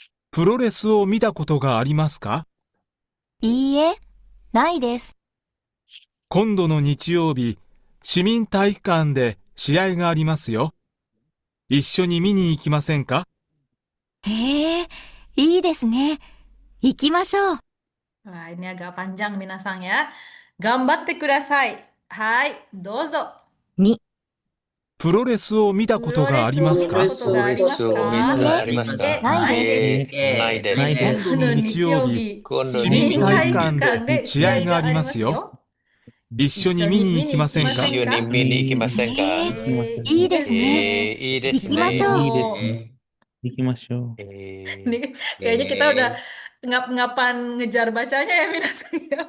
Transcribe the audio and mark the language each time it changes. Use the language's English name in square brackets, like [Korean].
[Japanese] プロレスを見たことがありますか？いいえ、ないです。今度の日曜日、市民体育館で試合がありますよ。一緒に見に行きませんか？へえ、いいですね。行きましょう。 [Indonesian] Wah, ini agak panjang minasang ya. [Japanese] Gambatte kudasai. Hai, dozo. に。プロレスを見たことがありますか？プロレスを見たことがありますか？プロレスを見たありますか？ないです。ないです。ないです。今度の日曜日、今度市民体育日館で試合がありますよ。一緒に見に行きませんか？一緒に見に行きませんか？いいですね。いいです行きましょう。いいですね。行きましょう。 [Indonesian] Ini kayaknya kita udah ngap-ngapan ngejar bacanya ya minasang ya.